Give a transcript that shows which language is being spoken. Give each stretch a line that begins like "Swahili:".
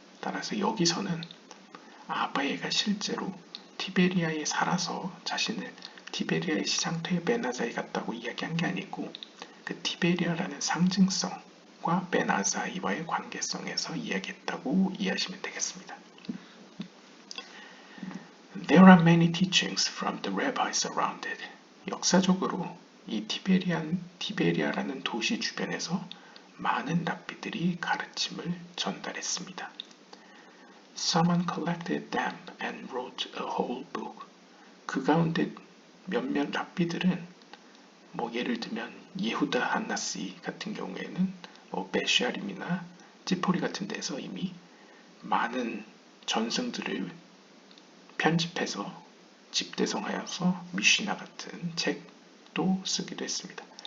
Korean: 따라서 여기서는 아바에가 실제로 티베리아에 살아서 자신을 티베리아의 시장터의 베나자이 같다고 이야기한 게 아니고 그 티베리아라는 상징성과 베나자이와의 관계성에서 이야기했다고 이해하시면 되겠습니다.
English: There are many teachings from the rabbis around it.
Korean: 역사적으로 이 티베리아라는 도시 주변에서 많은 랍비들이 가르침을 전달했습니다.
English: Someone collected them and wrote a whole book.
Korean: 그 가운데 몇몇 랍비들은 예를 들면 예후다 한나시 같은 경우에는 베샤림이나 찌포리 같은 데서 이미 많은 전승들을 편집해서 집대성하여서 미시나 같은 책도 쓰기도 했습니다.